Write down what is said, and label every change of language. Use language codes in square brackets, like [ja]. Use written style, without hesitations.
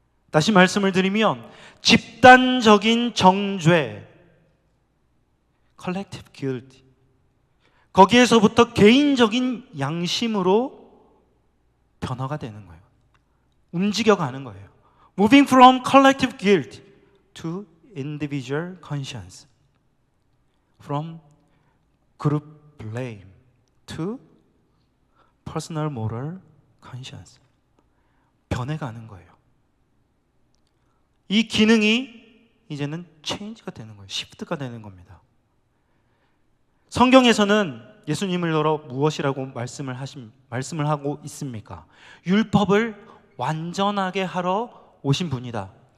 [ko] 다시 말씀을 드리면 집단적인 정죄, collective guilt, 거기에서부터 개인적인 양심으로 변화가 되는 거예요. 움직여가는 거예요. [en] Moving from collective guilt to individual conscience, from group blame to personal moral conscience. [ko] 변해가는 거예요. 이 기능이 이제는 체인지가 되는 거예요. 시프트가 되는 겁니다. 성경에서는 예수님을 더러 무엇이라고 말씀을 하고 있습니까? 율법을 완전하게 하러 오신 분이다.